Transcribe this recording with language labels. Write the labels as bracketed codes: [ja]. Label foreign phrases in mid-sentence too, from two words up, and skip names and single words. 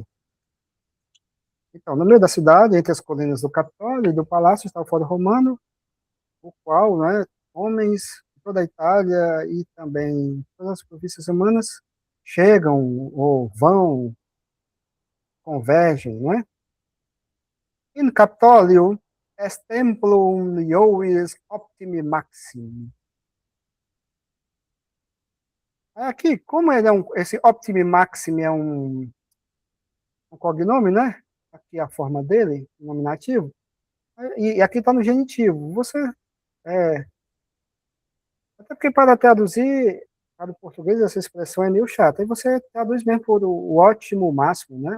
[pt] Então, no meio da cidade, entre as colinas do Capitólio e do Palácio, está o Fórum Romano, o qual, né, homens de toda a Itália e também todas as províncias romanas chegam ou vão, convergem, não é? [la] In Capitólio est templum Iovis optimi maximi. [pt] Aqui, como ele é esse [la] optimi maximi [pt] é um cognome, né? Aqui a forma dele, nominativo. E aqui está no genitivo. Você, é, até porque para traduzir para o português essa expressão é meio chata. Aí você traduz mesmo por o ótimo máximo, né?